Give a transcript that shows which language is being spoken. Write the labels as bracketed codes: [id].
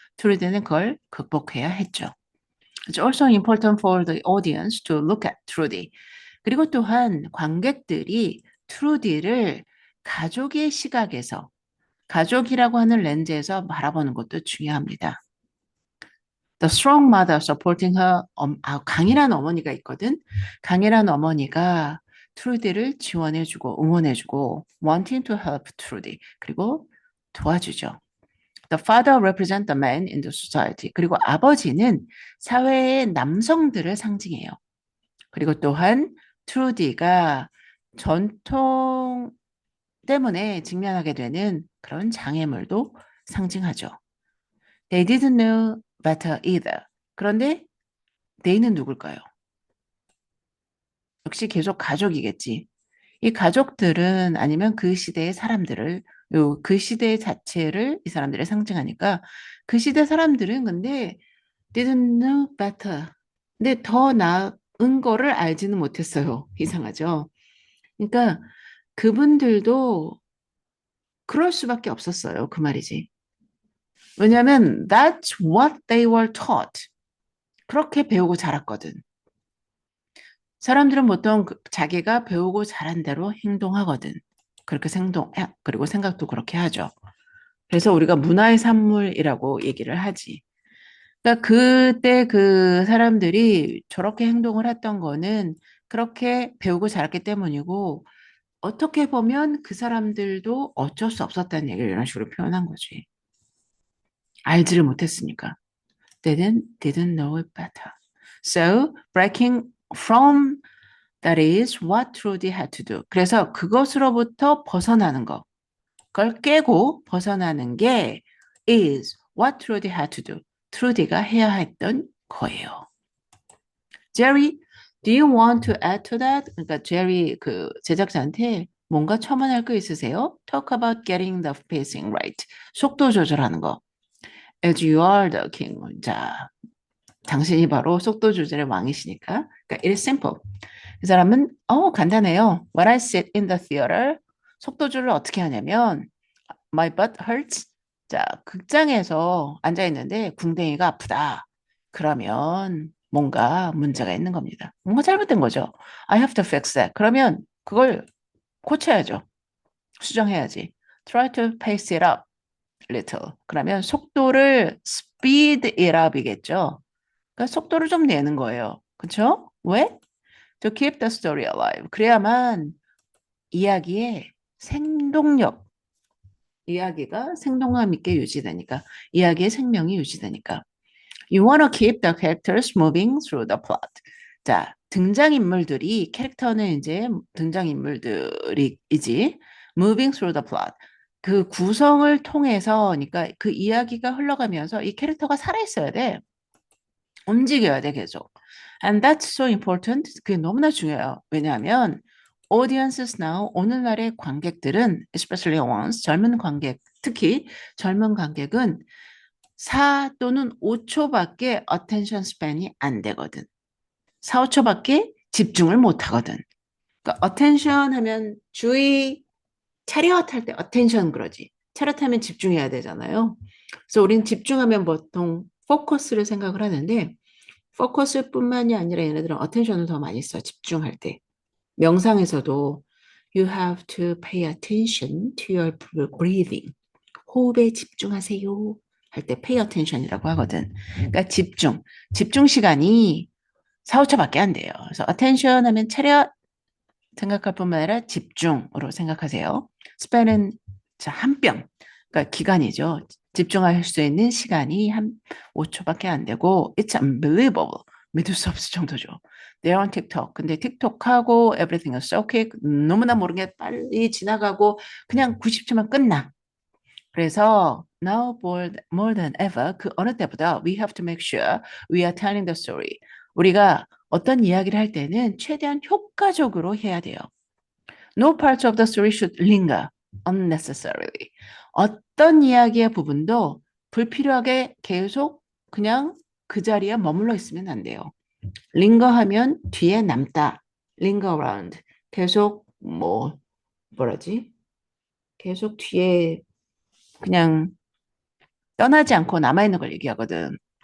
[ko] 트루디는 그걸 극복해야 했죠. [en] It's also important for the audience to look at Trudy. [ko] 그리고 또한 관객들이 트루디를 가족의 시각에서, 가족이라고 하는 렌즈에서 바라보는 것도 중요합니다. [en] The strong mother supporting her, [ko] 강인한 어머니가 있거든. 강인한 어머니가 트루디를 지원해주고 응원해주고 [en] wanting to help Trudy. [ko] 그리고 도와주죠. [en] The father represents the man in the society. [ko] 그리고 아버지는 사회의 남성들을 상징해요. 그리고 또한 트루디가 전통 때문에 직면하게 되는 그런 장애물도 상징하죠. [en] They didn't know better either. [ko] 그런데 they는 누굴까요? 역시 계속 가족이겠지. 이 가족들은 아니면 그 시대의 사람들을 그 시대 자체를 이 사람들이 상징하니까 그 시대 사람들은 근데 [en] didn't know better. [ko] 근데 더 나은 거를 알지는 못했어요. 이상하죠. 그러니까 그분들도 그럴 수밖에 없었어요. 그 말이지. 왜냐하면 that's what they were taught. 그렇게 배우고 자랐거든. 사람들은 보통 자기가 배우고 자란 대로 행동하거든. 그렇게 그리고 생각도 그렇게 하죠. 그래서 우리가 문화의 산물이라고 얘기를 하지. 그러니까 그때 그 사람들이 저렇게 행동을 했던 거는 그렇게 배우고 자랐기 때문이고, 어떻게 보면 그 사람들도 어쩔 수 없었다는 얘기를 이런 식으로 표현한 거지. 알지를 못했으니까. [en] Didn't know it better. So, breaking from that is what Trudy had to do. [ko] 그래서 그것으로부터 벗어나는 거. 그걸 깨고 벗어나는 게 [en] is what Trudy had to do. [ko] 트루디가 해야 했던 거예요. [en] Jerry, do you want to add to that? [ko] 그러니까 제리 그 제작자한테 뭔가 첨언할 거 있으세요? [en] Talk about getting the pacing right. [ko] 속도 조절하는 거. [en] As you are the king. [ko] 자, 당신이 바로 속도 조절의 왕이시니까. 그러니까 [en] it is simple. [ko] 그 사람은 간단해요. [en] When I sit in the theater, [ko] 속도 조절을 어떻게 하냐면 [en] my butt hurts. [ko] 자, 극장에서 앉아 있는데 궁뎅이가 아프다. 그러면 뭔가 문제가 있는 겁니다. 뭔가 잘못된 거죠. [en] I have to fix that. [ko] 그러면 그걸 고쳐야죠. 수정해야지. [en] Try to pace it up little. [ko] 그러면 속도를 [en] speed it up [ko] 이겠죠. 그러니까 속도를 좀 내는 거예요. 그렇죠? 왜? [en] To keep the story alive. [ko] 그래야만 이야기의 생동력, 이야기가 생동감 있게 유지되니까, 이야기의 생명이 유지되니까. [en] You want to keep the characters moving through the plot. [ko] 자, 등장인물들이, 캐릭터는 이제 등장인물들이지, [en] moving through the plot. [ko] 그 구성을 통해서, 그러니까 그 이야기가 흘러가면서 이 캐릭터가 살아있어야 돼. 움직여야 돼, 계속. [en] And that's so important. [ko] 그게 너무나 중요해요. 왜냐하면 [en] audiences now, [ko] 오늘날의 관객들은, [en] especially ones, [ko] 젊은 관객, 특히 젊은 관객은 4 또는 5초밖에 attention span이 안 되거든. 4, 5초밖에 집중을 못 하거든. 그러니까 attention 하면 주의, 차렷 할 때 attention 그러지. 차렷 하면 집중해야 되잖아요. 그래서 우린 집중하면 보통 포커스를 생각을 하는데 포커스뿐만이 아니라 얘네들은 attention을 더 많이 써. 집중할 때. 명상에서도 [en] you have to pay attention to your breathing. [ko] 호흡에 집중하세요. 할 때 pay attention이라고 하거든. 그러니까 집중 시간이 4, 5초밖에 안 돼요. 그래서 attention 하면 차렷 생각할 뿐만 아니라 집중으로 생각하세요. 스펠은 한 뼘, 그러니까 기간이죠. 집중할 수 있는 시간이 한 5초밖에 안 되고 [en] it's unbelievable. [ko] 믿을 수 없을 정도죠. [en] They're on TikTok. [ko] 근데 틱톡하고 [en] everything is so quick. [ko] 너무나 모르게 빨리 지나가고 그냥 90초만 끝나. 그래서 [en] now more than ever [ko] 그 어느 때보다 [en] we have to make sure we are telling the story. [ko] 우리가 어떤 이야기를 할 때는 최대한 효과적으로 해야 돼요. [en] No parts of the story should linger unnecessarily. [ko] 어떤 이야기의 부분도 불필요하게 계속 그냥 그 자리에 머물러 있으면 안 돼요. linger 하면 뒤에 남다. linger around. 계속 뭐라지? 계속 뒤에 그냥 떠나지 않고 남아있는 걸 얘기하거든.